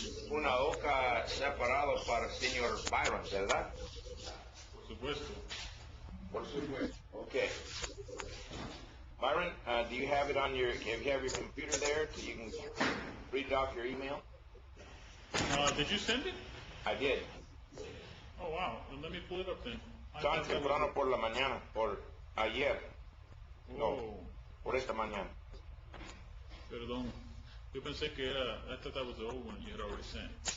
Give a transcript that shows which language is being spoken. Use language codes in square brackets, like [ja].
[es] Una hoja separada para el señor Byron, ¿verdad? Por supuesto. Por supuesto. Okay. [en] Byron, do you have it on your computer there so you can read off your email? Did you send it? I did. Oh, wow. Well, let me pull it up then. [es] Tan temprano por la mañana, por ayer. No, Oh, por esta mañana. perdón. Yo pensé que era, [en] I thought that was the old one you had already sent.